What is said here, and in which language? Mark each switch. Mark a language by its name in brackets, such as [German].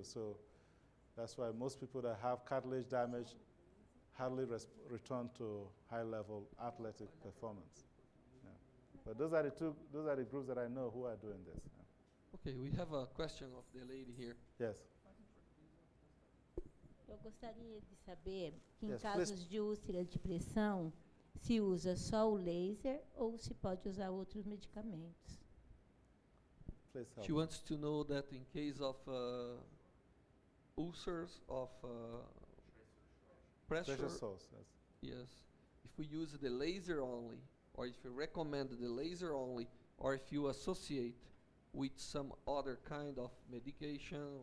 [English] So that's why most people that have cartilage damage hardly return to high-level athletic performance. Yeah. But those are the groups that I know who are doing this. Yeah. Okay, we have a question of the lady here. Yes. [Portuguese] Eu gostaria de saber que [English] Yes, [Portuguese] em casos de úlcera de pressão, se usa só o laser ou se pode usar outros medicamentos. [English] Please help. She wants to know that in case of ulcers of pressure, Source, yes. yes, if we use the laser only, or if you recommend the laser only, or if you associate with some other kind of medication